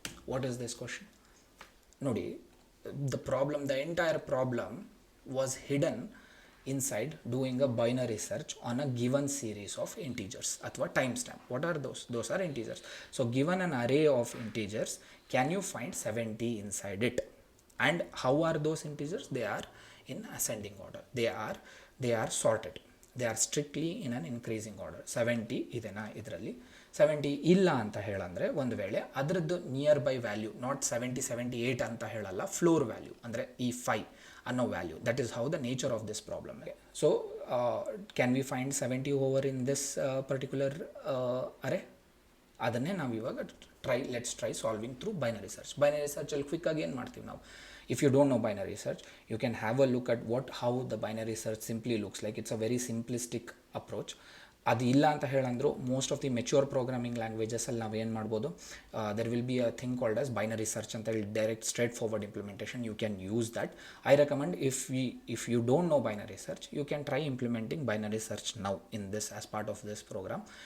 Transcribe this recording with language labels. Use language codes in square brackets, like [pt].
[en] What is this question? Nodi, the entire problem was hidden inside doing a binary search on a given series of integers athwa timestamp. What are those are integers. So given an array of integers, can you find 70 inside it? And how are those integers? They are in ascending order. They are sorted. They are strictly in an increasing order. [kn] 70 idena idralli, 70 illa anta helandre ಒಂದು ವೇಳೆ ಅದರದ್ದು near by value, not 78 ಅಂತ ಹೇಳಲ್ಲ, floor value ಅಂದರೆ ಈ 5 ಅನ್ನೋ value. [en] That is how the nature of this problem. So can we find 70 over in this particular area? [kn] ಅದನ್ನೇ ನಾವು ಇವಾಗ [en] Let's try solving through binary search. [kn] Binary ಸರ್ಚಲ್ಲಿ ಕ್ವಿಕ್ಕಾಗಿ ಏನು ಮಾಡ್ತೀವಿ ನಾವು? [en] If you don't know binary search, you can have a look at how the binary search simply looks like. It's a very simplistic approach. [kn] ಅದು ಇಲ್ಲ ಅಂತ ಹೇಳಂದ್ರು [en] most of the mature programming ಲ್ಯಾಂಗ್ವೇಜಸಲ್ಲಿ [kn] ನಾವು ಏನು ಮಾಡ್ಬೋದು, [en] There will be a thing called as binary search ಅಂತ ಹೇಳಿ, direct straight forward implementation. You can use that. I recommend if you don't know binary search, you can try implementing binary search now in this as part of this program.